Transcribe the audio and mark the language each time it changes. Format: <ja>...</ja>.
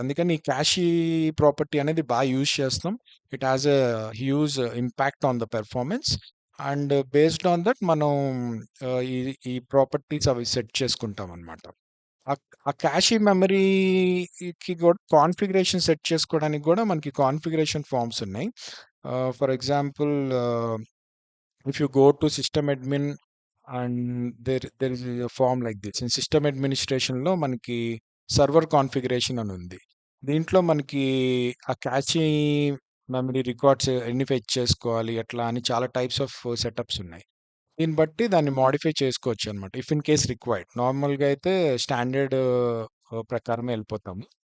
<te>అందుకని ఈ క్యాషీ ప్రాపర్టీ అనేది బాగా యూజ్ చేస్తాం.</te> <en>It has a huge impact on the performance.</en> <te>And based on that మనం ఈ ఈ ప్రాపర్టీస్ అవి సెట్ చేసుకుంటాం అనమాట. ఆ క్యాషీ మెమరీకి కూడా కాన్ఫిగరేషన్ సెట్ చేసుకోవడానికి కూడా మనకి కాన్ఫిగరేషన్ ఫార్మ్స్ ఉన్నాయి.</te> <en>For example, if you go to system admin, and there is a form like this. In system administration</en> <te>లో మనకి సర్వర్ కాన్ఫిగరేషన్ అని ఉంది. దీంట్లో మనకి ఆ క్యాషీ మెమరీ రికార్డ్స్ ఎన్ని ఫెచ్ చేసుకోవాలి, ఎట్లా అని చాలా టైప్స్ ఆఫ్ సెటప్స్ ఉన్నాయి. దీన్ని బట్టి దాన్ని మాడిఫై చేసుకోవచ్చు అనమాట,</te> <en>If in case required.</en> <te>నార్మల్గా అయితే స్టాండర్డ్ ప్రకారమే వెళ్ళిపోతాము.</te>